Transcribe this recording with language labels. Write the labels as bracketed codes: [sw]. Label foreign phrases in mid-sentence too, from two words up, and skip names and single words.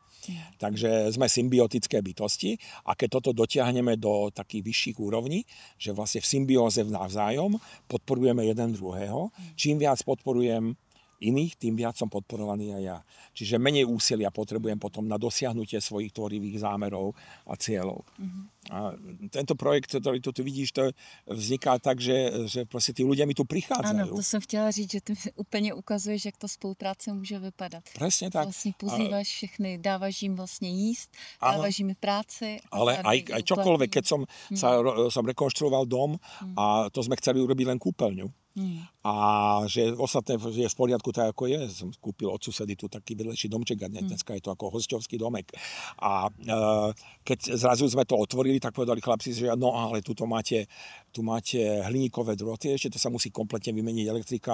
[sk] Takže sme symbiotické bytosti a keď toto dotiahneme do takých vyšších úrovní, že vlastne v symbióze navzájom podporujeme jeden druhého, čím viac podporujem iných, tým viac som podporovaný aj ja. Čiže menej úsilia potrebujem potom na dosiahnutie svojich tvorivých zámerov a cieľov. A tento projekt, ktorý tu vidíš, to vzniká tak, že proste tí ľudia mi tu prichádzajú. [cs] Ano, to jsem chtěla říct, že ty úplně ukazuješ, jak ta spolupráce může vypadat. [sk] Presne tak. [cs] Vlastně pozýváš všechny, dáváš jim vlastně jíst, dáváš jim práci. [sk] Ale aj čokoľvek, keď som rekonštruoval dom a to sme chceli urobiť len kúpeľňu. A že ostatné je v poriadku tak, ako je. Som kúpil od susedy tu taký vedlejší domček a dneska je to ako hosťovský domek. A keď zrazu sme to otvorili, tak povedali chlapci, že no ale tu máte hliníkové drôty, ešte to sa musí kompletne vymeniť elektrika.